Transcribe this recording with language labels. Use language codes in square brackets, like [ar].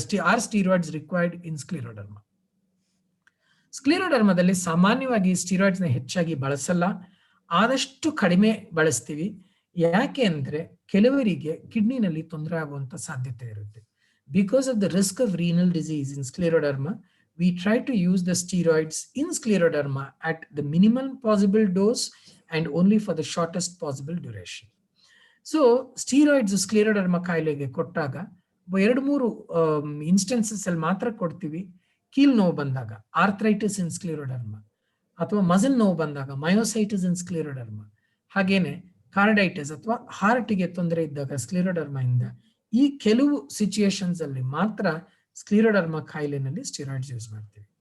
[en] Are steroids required in scleroderma? [kn] ಸ್ಕ್ಲಿರೋಡರ್ಮಾದಲ್ಲಿ ಸಾಮಾನ್ಯವಾಗಿ steroids ನ ಹೆಚ್ಚಾಗಿ ಬಳಸಲ್ಲ, ಆದಷ್ಟು ಕಡಿಮೆ ಬಳಸ್ತೀವಿ. ಯಾಕೆ ಅಂದ್ರೆ ಕೆಲವರಿಗೆ ಕಿಡ್ನಿನಲ್ಲಿ ತೊಂದರೆ ಆಗುವಂತ ಸಾಧ್ಯತೆ ಇರುತ್ತೆ. [en] Because of the risk of renal disease in scleroderma, we try to use the steroids in scleroderma at the minimum possible dose and only for the shortest possible duration. [kn] So steroids scleroderma ಕಾಯಿಲೆಗೆ ಕೊಟ್ಟಾಗ 2-3 instances ಅಲ್ಲಿ ಮಾತ್ರ ಕೊಡ್ತೀವಿ. ಕೀಲ್ ನೋವು ಬಂದಾಗ [en] arthritis in scleroderma, [kn] ಅಥವಾ muscle ನೋವು ಬಂದಾಗ [en] myositis in scleroderma, [kn] ಹಾಗೇನೆ ಕಾರ್ಡೈಟಿಸ್ ಅಥವಾ ಹಾರ್ಟ್ಗೆ ತೊಂದರೆ ಇದ್ದಾಗ ಸ್ಕ್ಲಿರೋಡರ್ಮಾ ಇಂದ, ಈ ಕೆಲವು ಸಿಚುಯೇಷನ್ಸ್ ಅಲ್ಲಿ ಮಾತ್ರ ಸ್ಕ್ಲಿರೋಡರ್ಮಾ ಕಾಯಿಲೆನಲ್ಲಿ ಸ್ಟೀರಾಯ್ಡ್ಸ್ ಯೂಸ್ ಮಾಡ್ತೀವಿ.